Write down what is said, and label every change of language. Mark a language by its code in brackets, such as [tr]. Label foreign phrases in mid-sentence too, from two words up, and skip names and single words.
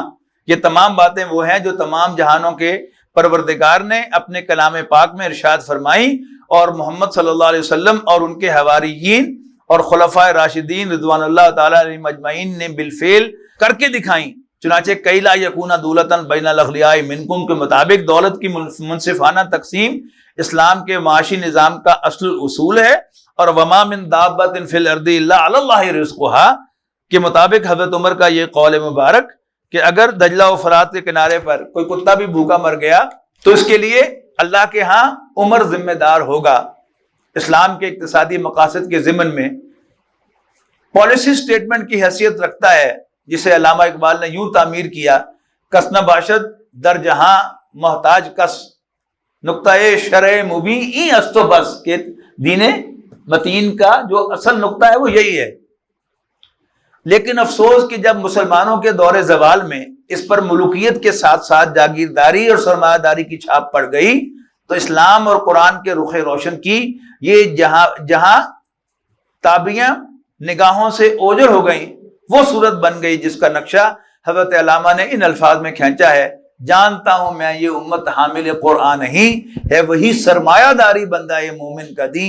[ur] یہ تمام باتیں وہ ہیں جو تمام جہانوں کے پروردگار نے اپنے کلام پاک میں ارشاد فرمائی اور محمد [ar] صلی اللہ علیہ وسلم [ur] اور ان کے حواریین اور خلفائے راشدین [ar] رضوان اللہ تعالی علیہم اجمعین [ur] نے بالفعل کر کے دکھائیں. چنانچہ [ar] کئی لا یکون دولتاً بین الاغنیاء منکم [ur] کے مطابق دولت کی منصفانہ تقسیم اسلام کے معاشی نظام کا اصل اصول ہے. اور [ar] وما من دابۃ فی الارض الا علی اللہ رزقها [ur] کے مطابق حضرت عمر کا یہ قول مبارک کہ اگر دجلہ و فرات کے کنارے پر کوئی کتا بھی بھوکا مر گیا تو اس کے لیے اللہ کے ہاں عمر ذمہ دار ہوگا. اسلام کے اقتصادی مقاصد کے ضمن میں پالیسی سٹیٹمنٹ کی حیثیت رکھتا ہے جسے علامہ اقبال نے یوں تعمیر کیا: [fa] کس نہ باشد در جہاں محتاج کس نقطۂ شرع مبین ای است و بس. [ur] کہ دین متین کا جو اصل نقطہ ہے وہ یہی ہے. لیکن افسوس کہ جب مسلمانوں کے دور زوال میں اس پر ملوکیت کے ساتھ ساتھ جاگیرداری اور سرمایہ داری کی چھاپ پڑ گئی تو اسلام اور قرآن کے رخ روشن کی یہ جہاں تابیاں نگاہوں سے اوجھل ہو گئیں وہ صورت بن گئی جس کا نقشہ حضرت علامہ نے ان الفاظ میں کھینچا ہے: جانتا ہوں میں یہ امت حامل قرآن ہی ہے، وہی سرمایہ داری بندہ یہ مومن کا دین.